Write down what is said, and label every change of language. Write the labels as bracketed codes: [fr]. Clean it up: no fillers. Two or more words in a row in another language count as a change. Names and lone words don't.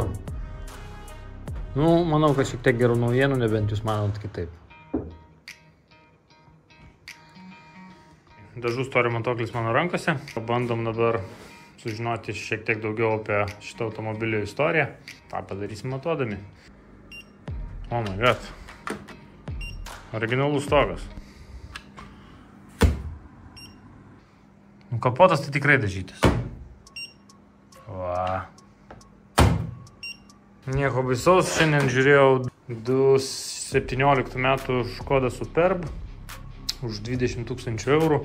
[lt] Nu, manau, kad šiek tiek gerų naujienų, nebent jūs manot kitaip. Dažų storio matuoklis mano rankose. Pabandom dabar sužinoti šiek tiek daugiau apie šitą automobilio istoriją. tą padarysim matuodami. [en] Oh my god. [lt] Originalus stogas. Kapotas tai tikrai dažytas. Va. Nieko baisaus, šiandien žiūrėjau 2017 metų Škoda Superb už 20 000 eurų.